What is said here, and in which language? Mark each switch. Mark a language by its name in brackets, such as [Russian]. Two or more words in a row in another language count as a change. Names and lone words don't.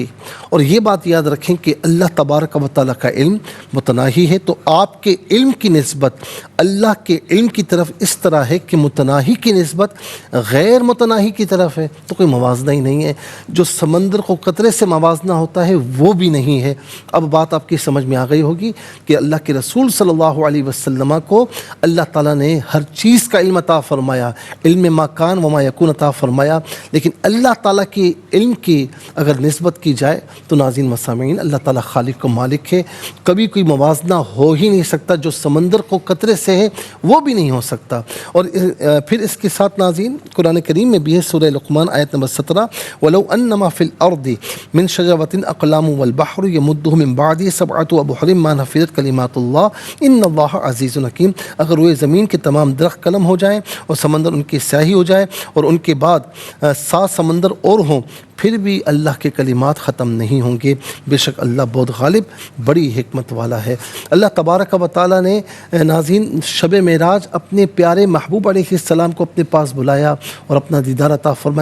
[Urdu] اور یہ بات یاد رکھیں کہ اللہ تبارک و تعالیٰ کا علم متناہی ہے، تو آپ کے علم کی نسبت اللہ کے علم کی طرف اس طرح ہے کہ متناہی کی نسبت غیر متناہی کی طرف ہے، تو کوئی موازنہ ہی نہیں ہے۔ جو سمندر کو قطرے سے موازنہ ہوتا ہے وہ بھی نہیں ہے۔ اب بات آپ کی سمجھ میں آ گئی ہوگی کہ اللہ کے رسول [Arabic] صلی اللہ علیہ وسلم [Urdu] کو اللہ تعالیٰ نے ہر چیز کا علم عطا فرمایا، علم [Arabic] ما کان و ما یکون [Urdu] عطا فرمایا، لیکن اللہ تعالیٰ کے علم کی اگر نسبت کی جائے تو ناظرین و سامعین اللہ تعالیٰ خالق و مالک ہے، کبھی کوئی موازنہ ہو ہی نہیں سکتا۔ جو سمندر کو قطرے سے ہے وہ بھی نہیں ہو سکتا۔ اور پھر اس کے ساتھ ناظرین قرآن کریم میں بھی ہے، سورہ لقمان آیت نمبر 17، [Arabic] وَلَوْ أَنَّمَا فِي الْأَرْضِ مِنْ شَجَرَةٍ أَقْلَامٌ وَالْبَحْرُ يَمُدُّهُ مِنْ بَعْدِهِ سَبْعَةُ أَبْحُرٍ مَا نَفِدَتْ كَلِمَاتُ اللَّهِ إِنَّ اللَّهَ عَزِيزٌ حَكِيمٌ۔ [Urdu] اگر وہ زمین کے تمام درخت قلم ہو جائیں اور سمندر ان کی سیاہی ہو جائے اور ان کے بعد 7 سمندر اور ہوں، پھر بھی اللہ کے کلمات ختم نہیں ہوں گے، بے شک اللہ بہت غالب بڑی حکمت والا ہے۔ اللہ تبارک و تعالیٰ نے ناظرین شب معراج اپنے پیارے محبوب [Arabic] علیہ السلام [Urdu] کو اپنے پاس بلایا اور اپنا دیدار عطا فرمایا۔